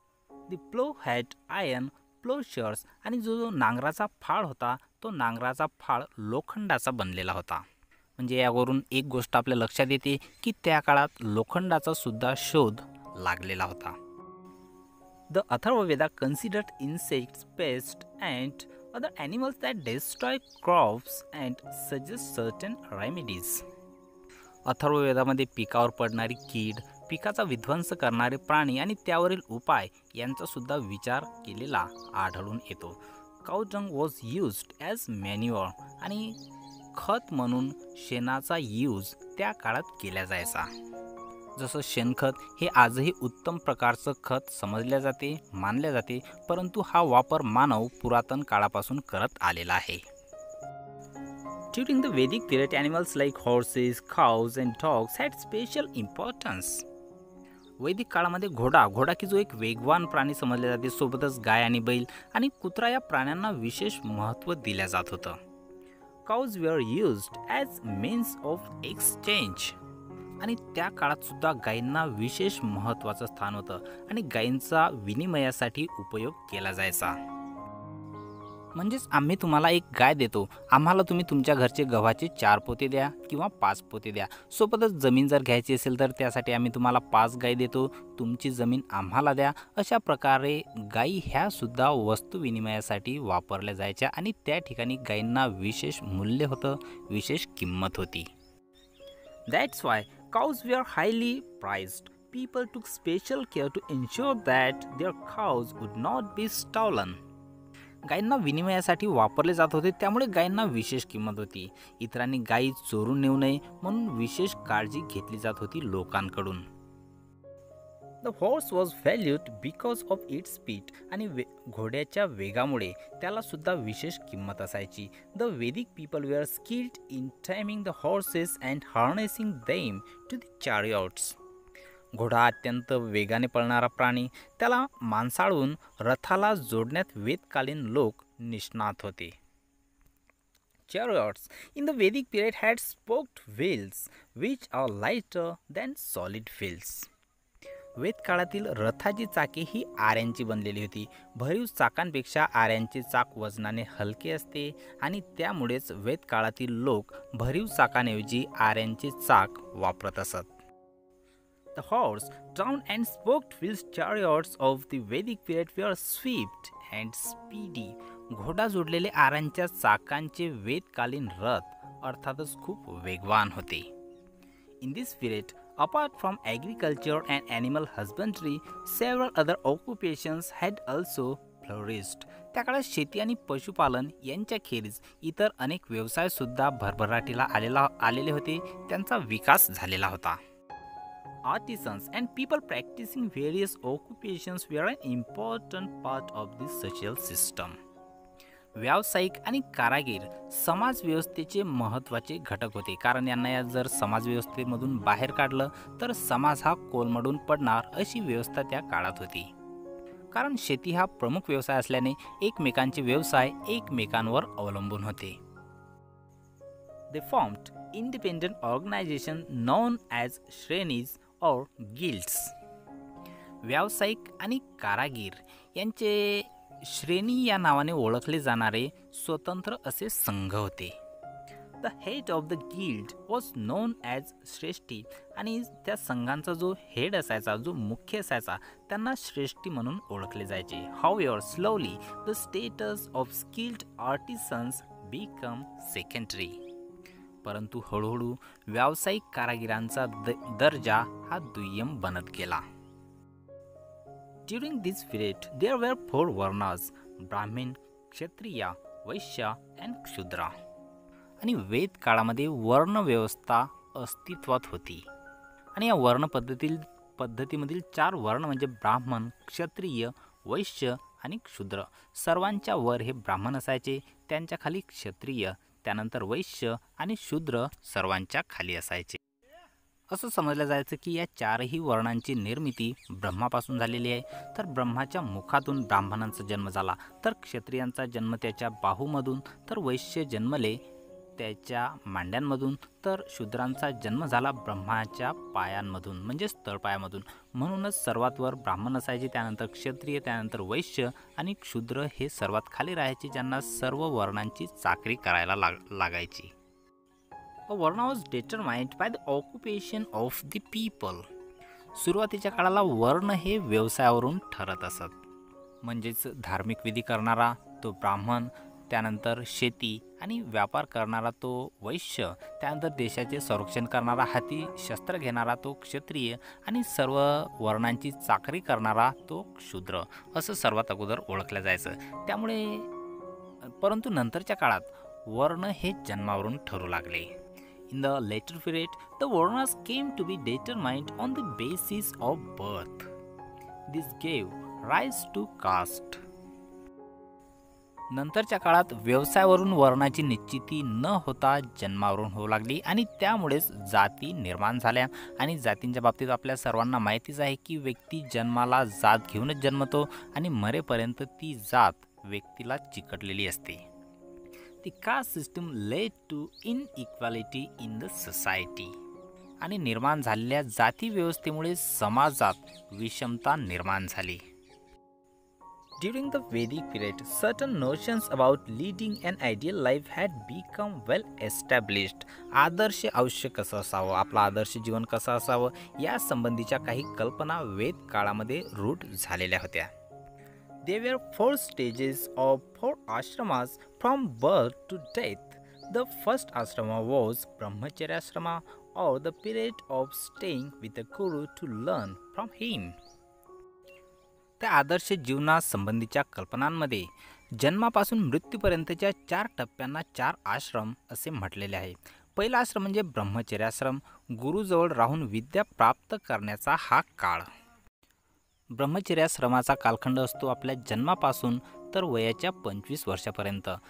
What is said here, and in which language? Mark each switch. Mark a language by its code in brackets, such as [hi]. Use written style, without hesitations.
[en] The plough had iron ploughshares. [mr] आणि जो नांगराचा फाळ होता तो नांगराचा फाळ लोखंडाचा बनलेला होता. म्हणजे यावरून एक गोष्ट आपल्या लक्षात येते की त्या काळात लोखंडाचा सुद्धा शोध लागलेला होता. [en] The Atharvaveda considered insects, pests, and other animals that destroy crops and suggest certain remedies. [mr] अथर्ववेदामध्ये पिकावर पडणारी कीड, पिकाचा विध्वंस करणारे प्राणी आणि त्यावरील उपाय यांचा सुद्धा विचार केलेला आढळून येतो. [en] Cow dung was used as manure. [mr] आणि खत म्हणून शेणाचा यूज त्या काळात केला जायचा. जसं शेणखत हे आजही उत्तम प्रकारचं खत समजल्या जाते, मानले जाते, परंतु हा वापर मानव पुरातन काळापासून करत आलेला आहे. [en] During the Vedic period, animals like horses, cows and dogs had special importance. [mr] वैदिक काळामध्ये घोडा की जो एक वेगवान प्राणी समजले जाते, सोबतच गाय आणि बैल आणि कुत्रा या प्राण्यांना विशेष महत्त्व दिले जात होतं. [en] Cows were used as means of exchange. [mr] आणि त्या काळात सुद्धा गायींना विशेष महत्त्वाचं स्थान होतं आणि गायींचा विनिमयासाठी उपयोग केला जायचा. म्हणजेच आम्ही तुम्हाला एक गाय देतो, आम्हाला तुम्ही तुमच्या घरचे गव्हाचे 4 पोते द्या किंवा 5 पोते द्या. सोबतच जमीन जर घ्यायची असेल तर त्यासाठी आम्ही तुम्हाला 5 गाय देतो, तुमची जमीन आम्हाला द्या. अशा प्रकारे गायी ह्या सुद्धा वस्तू विनिमयासाठी वापरल्या जायच्या आणि त्या ठिकाणी गायींना विशेष मूल्य होतं, विशेष किंमत होती. [en] That's why cows were highly prized. People took special care to ensure that their cows would not be stolen. [mr] गायींना विनिमयासाठी वापरले जात होते, त्यामुळे गायींना विशेष किंमत होती. इतरांनी गायी चोरून नेऊ नये म्हणून विशेष काळजी घेतली जात होती लोकांकडून. [en] The horse was valued because of its speed. [mr] आणि घोड्याच्या वेगामुळे त्याला सुद्धा विशेष किंमत असायची. [en] The Vedic people were skilled in timing the horses and harnessing them to the chariots. [mr] घोडा अत्यंत वेगाने पळणारा प्राणी, त्याला माणसाळून रथाला जोडण्यात वेदकालीन लोक निष्णात होते. [en] Chariots in the Vedic period had spoked wheels which are lighter than solid wheels. [mr] वेद काळातील रथाची चाके ही आऱ्यांची बनलेली होती. भरीव चाकांपेक्षा आऱ्यांचे चाक वजनाने हलके असते आणि त्यामुळेच वेद काळातील लोक भरीव चाकांऐवजी आऱ्यांचे चाक वापरत असत. [en] The horse, drawn and spoked wheels chariots of the Vedic period were swift and speedy. [mr] घोडा जोडलेले आरांच्या चाकांचे वेदकालीन रथ अर्थातच खूप वेगवान होते. [en] In this period, apart from agriculture and animal husbandry, several other occupations had also flourished. [mr] त्या काळात शेती आणि पशुपालन यांच्याखेरीज इतर अनेक व्यवसाय सुद्धा भरभराटीला आलेले होते, त्यांचा विकास झालेला होता. [en] Artisans and people practicing various occupations were an important part of the social system. [mr] व्यावसायिक आणि कारागीर समाज व्यवस्थेचे महत्त्वाचे घटक होते, कारण यांना जर समाज व्यवस्थेमधून बाहेर काढलं तर समाज हा कोलमडून पडणार अशी व्यवस्था त्या काळात होती. कारण शेती हा प्रमुख व्यवसाय असल्याने एकमेकांचे व्यवसाय एकमेकांवर अवलंबून होते. [en] They formed independent organization known as श्रेणीज or guilds. [mr] व्यावसायिक आणि कारागीर यांचे श्रेणी या नावाने ओळखले जाणारे स्वतंत्र असे संघ होते. [en] The head of the guild was known as shreshthi. [mr] आणि त्या संघांचा जो हेड असायचा, जो मुख्य असायचा, त्यांना श्रेष्ठी म्हणून ओळखले जायचे. [en] However slowly the status of skilled artisans become secondary. [mr] परंतु हळूहळू व्यावसायिक कारागिरांचा दर्जा हा दुय्यम बनत गेला. [en] During this period, there were 4 varnas: Brahmin, Kshatriya, Vaishya and Shudra. [mr] आणि वेद काळामध्ये वर्ण व्यवस्था अस्तित्वात होती. आणि या वर्ण पद्धतीमधील 4 वर्ण म्हणजे ब्राह्मण, क्षत्रिय, वैश्य आणि क्षुद्र. सर्वांच्या वर हे ब्राह्मण असायचे, त्यांच्या खाली क्षत्रिय, त्यानंतर वैश्य आणि शूद्र सर्वांच्या खाली असायचे. असं समजलं जायचं की या 4ही वर्णांची निर्मिती ब्रह्मापासून झालेली आहे. तर ब्रह्माच्या मुखातून ब्राह्मणांचा जन्म झाला, तर क्षत्रियांचा जन्म त्याच्या बाहूमधून, तर वैश्य जन्मले त्याच्या मांड्यांमधून, तर शूद्रांचा जन्म झाला ब्रह्माच्या पायांमधून म्हणजेच तळपायामधून. म्हणूनच सर्वात वर ब्राह्मण असायचे, त्यानंतर क्षत्रिय, त्यानंतर वैश्य आणि क्षुद्र हे सर्वात खाली राहायचे, ज्यांना सर्व वर्णांची चाकरी करायला लागायची. A varna was determined by the occupation of the people. सुरुवातीच्या काळाला वर्ण हे व्यवसायावरून ठरत असत. म्हणजेच धार्मिक विधी करणारा तो ब्राह्मण, त्यानंतर शेती आणि व्यापार करणारा तो वैश्य, त्यानंतर देशाचे संरक्षण करणारा, हाती शस्त्र घेणारा तो क्षत्रिय आणि सर्व वर्णांची चाकरी करणारा तो शूद्र, असं सर्वात अगोदर ओळखलं जायचं. त्यामुळे परंतु नंतरच्या काळात वर्ण हे जन्मावरून ठरू लागले. [en] In the later period, the varnas came to be determined on the basis of birth. This gave rise to caste. [mr] नंतरच्या काळात व्यवसायावरून वर्णाची निश्चिती न होता जन्मावरून होऊ लागली आणि त्यामुळेच जाती निर्माण झाल्या। आणि जातींच्या बाबतीत आपल्या सर्वांना माहितीच आहे की व्यक्ती जन्माला जात घेऊनच जन्मतो आणि मरेपर्यंत ती जात व्यक्तीला चिकटलेली असते। [en] ती caste system led to inequality in the society [mr] आणि निर्माण झालेल्या जाती व्यवस्थेमुळे समाजात विषमता निर्माण झाली। [en] During the Vedic period, certain notions about leading an ideal life had become well established. [mr] आदर्श आयुष्य कसं असावं, आपलं आदर्श जीवन कसं असावं या संबंधीच्या काही कल्पना वेद काळामध्ये रूढ झालेल्या होत्या। [en] There were 4 stages of 4 ashramas from birth to death. The first ashrama was Brahmacharya ashrama, or the period of staying with the guru to learn from him. [mr] त्या आदर्श जीवनासंबंधीच्या कल्पनांमध्ये जन्मापासून मृत्यूपर्यंतच्या 4 टप्प्यांना 4 आश्रम असे म्हटलेले आहे। पहिला आश्रम म्हणजे ब्रह्मचर्याश्रम, गुरुजवळ राहून विद्या प्राप्त करण्याचा हा काळ। ब्रह्मचर्याश्रमाचा कालखंड असतो आपल्या जन्मापासून तर वयाच्या 25 वर्षापर्यंत।